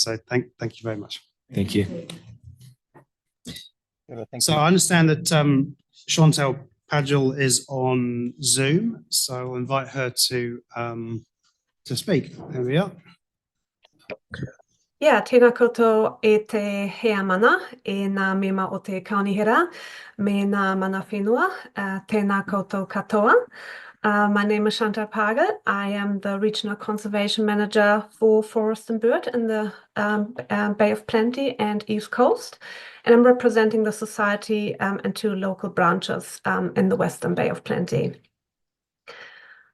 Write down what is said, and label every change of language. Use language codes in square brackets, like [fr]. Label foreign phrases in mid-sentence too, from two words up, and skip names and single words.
[en] So thank you very much. Thank you. So I understand that Chantal Padgell is on Zoom. So I'll invite her to speak. There we are. Yeah, [mi] tēnā koutou e te hea mana, e nā mema o te kaunihera, me nā mana whenua, tēnā koutou katoa. [en] My name is Chantal Padgell. I am the Regional Conservation Manager for Forest and Bird in the Bay of Plenty and East Coast. And I'm representing the Society and 2 local branches in the Western Bay of Plenty.